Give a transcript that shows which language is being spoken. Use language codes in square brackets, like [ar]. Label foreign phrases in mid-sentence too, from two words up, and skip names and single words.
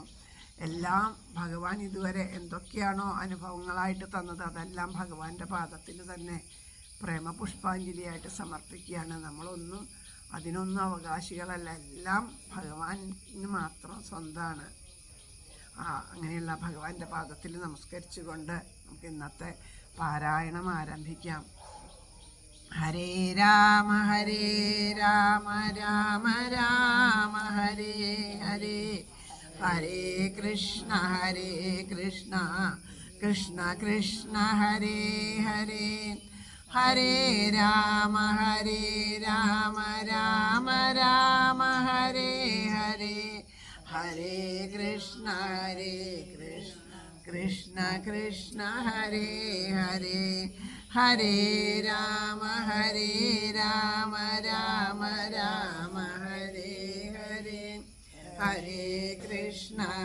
[ml] എല്ലാം ഭഗവാൻ ഇതുവരെ എന്തൊക്കെയാണോ അനുഭവങ്ങളായിട്ട് തന്നത് അതെല്ലാം ഭഗവാന്റെ പാദത്തിൽ തന്നെ പ്രേമപുഷ്പാഞ്ജലിയായിട്ട് സമർപ്പിക്കുകയാണ്. നമ്മളൊന്നും അതിനൊന്നും അവകാശികളല്ല, എല്ലാം ഭഗവാന് മാത്രം സ്വന്തമാണ്. അങ്ങനെയുള്ള ഭഗവാന്റെ പാദത്തിൽ നമസ്കരിച്ചുകൊണ്ട് നമുക്ക് ഇന്നത്തെ പാരായണം ആരംഭിക്കാം. [sa] ഹരേ രാമ രാമ രാമ ഹരേ ഹരേ, ഹരേ കൃഷ്ണ കൃഷ്ണ കൃഷ്ണ ഹരേ ഹരേ, ഹരേ രാമ രാമ രാമ ഹരേ ഹരേ, ഹരേ കൃഷ്ണ കൃഷ്ണ കൃഷ്ണ ഹരേ ഹരേ, ഹരേ രാമ രാമ രാമ ഹരേ ഹരേ, ഹരേ കൃഷ്ണ